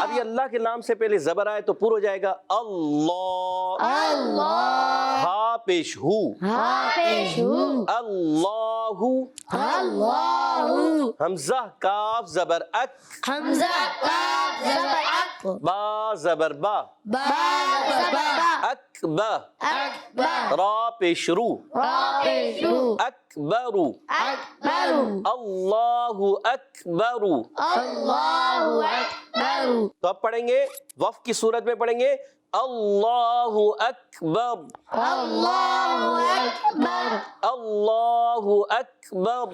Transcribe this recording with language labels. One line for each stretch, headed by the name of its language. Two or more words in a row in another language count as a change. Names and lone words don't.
Urdu: اب یہ اللہ کے نام سے پہلے زبر آئے تو پر ہو جائے گا اللہ. اللہ. ہا پیش ہو، ہا پیش ہو، اللہ. اللہ. حمزہ کاف زبر اک، حمزہ کاف زبر اک، با زبر با، با زبر با، اکبر. اکبر. را پیش رو، را پیش رو، اکبر. اکبر.
Arabic: اللہ اکبر. اللہ اکبر.
Urdu: تو اب پڑھیں گے وقف کی صورت میں پڑھیں گے
Arabic: اللہ اکبر. اللہ اکبر. اللہ اکبر.